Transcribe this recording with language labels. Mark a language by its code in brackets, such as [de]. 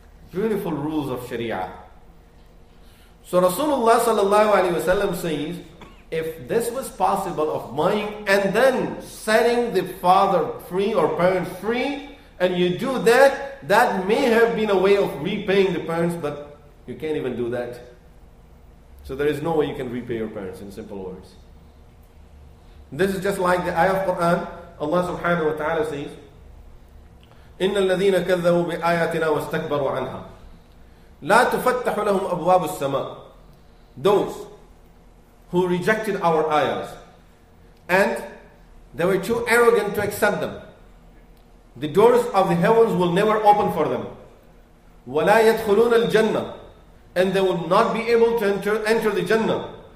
[en] Beautiful rules of Sharia. So Rasulullah sallallahu alaihi wasallam says, if this was possible of buying and then setting the father free or parents free, and you do that, that may have been a way of repaying the parents, but you can't even do that. So there is no way you can repay your parents, in simple words. This is just like the ayah of Quran. Allah subhanahu wa ta'ala says, [ar] إِنَّ الَّذِينَ كَذَّبُوا بِآيَاتِنَا وَاسْتَكْبَرُوا عَنْهَا. لا تفتح لهم أبواب السماء. [en] Those who rejected our ayahs and they were too arrogant to accept them, the doors of the heavens will never open for them. [ar] وَلَا يَدْخُلُونَ الْجَنَّةِ, [en] and they will not be able to enter the Jannah.